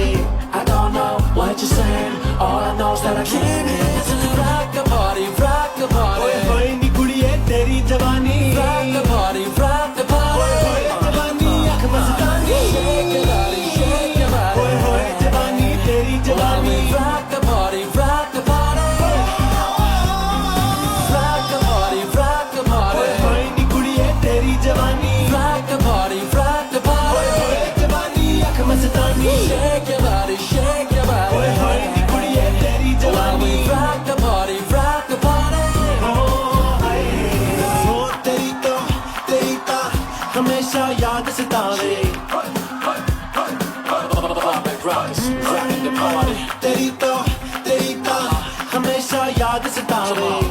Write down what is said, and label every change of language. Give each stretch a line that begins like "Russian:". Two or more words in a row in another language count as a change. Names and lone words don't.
English: I don't know what you're saying, all I know is that I can't listen। Rock the party, rock the party।
Punjabi: ਹੋਈ ਨੀ ਕੁੜੀਏ ਤੇਰੀ ਜਵਾਨੀ।
English: Rock the party, rock the party।
Punjabi: ਹੋਏ ਜਵਾਨੀ ਅੱਖ ਮਸਤਾਨੀ।
English: Shake your body, shake your body।
Punjabi: ਹੋਏ ਜਵਾਨੀ ਤੇਰੀ ਜਵਾਨੀ।
English: Rock the party, rock the party। Rock the party, rock the party।
Punjabi: ਹੋਈ ਨੀ ਕੁੜੀਏ ਤੇਰੀ ਜਵਾਨੀ।
English: Rock the party, rock the party।
Punjabi: ਹੋਏ ਜਵਾਨੀ ਅੱਖ ਮਸਤਾਨੀ।
English: Shake your body, shake your body।
Punjabi: ਹੋਏ ਹੋਏ ਨੀ ਕੁੜੀਏ ਤੇਰੀ ਜਵਾਨੀ।
English: Rock the party, rock the party।
Punjabi: ਹੋ ਤੇਰੀ ਤਾਂ ਹਮੇਸ਼ਾ ਯਾਦ ਸਤਾਵੇ। ਤੇਰੀ ਤਾਂ ਹਮੇਸ਼ਾ ਯਾਦ ਸਤਾਵੇ।